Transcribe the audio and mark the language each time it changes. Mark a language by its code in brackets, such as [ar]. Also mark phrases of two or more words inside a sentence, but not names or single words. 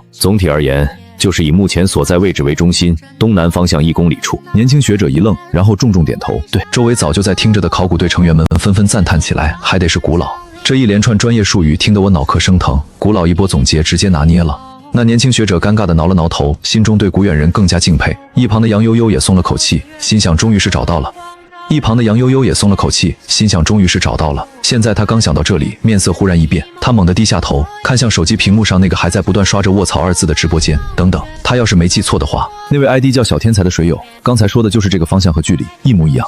[zh] 總體而言，就是以目前所在位置為中心，東南方向1公里處。年輕學者一愣，然後重重點頭。对，周圍早就在聽着的考古隊成員們紛紛讚嘆起來，還得是古老。這一連串專業術語聽得我腦殼生疼。古老一波總結直接拿捏了。那年輕學者尷尬地撓了撓頭，心中對古遠人更加敬佩。一旁的楊悠悠也鬆了口氣，心想終於是找到了。現在他剛想到這裡，面色忽然一變，他猛地低下頭，看向手機屏幕上那個還在不斷刷着臥槽2字的直播間。等等，他要是沒記錯的話，那位 ID 叫小天才的水友，剛才說的就是這個方向和距離一模一樣。